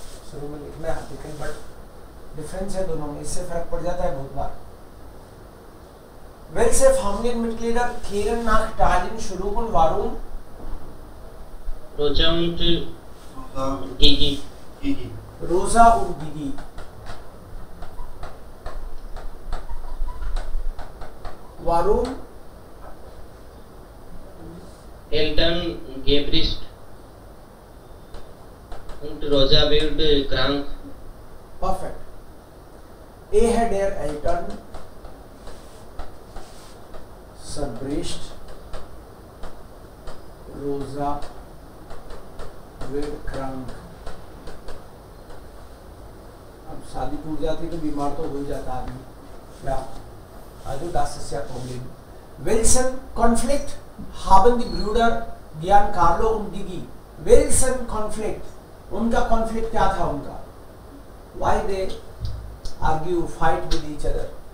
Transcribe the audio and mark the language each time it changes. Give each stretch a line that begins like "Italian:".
Hindi: शुरू में लिखना है लेकिन
English: but difference
Hindi: है दोनों में, इससे फर्क पड़ जाता है बहुत बार.
German: Welche Familienmitglieder kehren nach Italien zurück und warum? Rosa und Gigi. Rosa und Gigi. Warum? Eltern Gebrist und Rosa wird krank.
English: Perfect.
German: Ehe der Eltern zerbricht, Rosa wird krank.
Hindi: अब शादी टूट जाती है तो बीमार तो हो ही जाता आदमी.
German: Ja, also das ist ja Problem. Welchen Konflikt haben die Brüder Giancarlo und Gigi? Welchen Konflikt?
Hindi: उनका कॉन्फ्लिक्ट क्या था उनका?
English: Why they argue, fight with each other?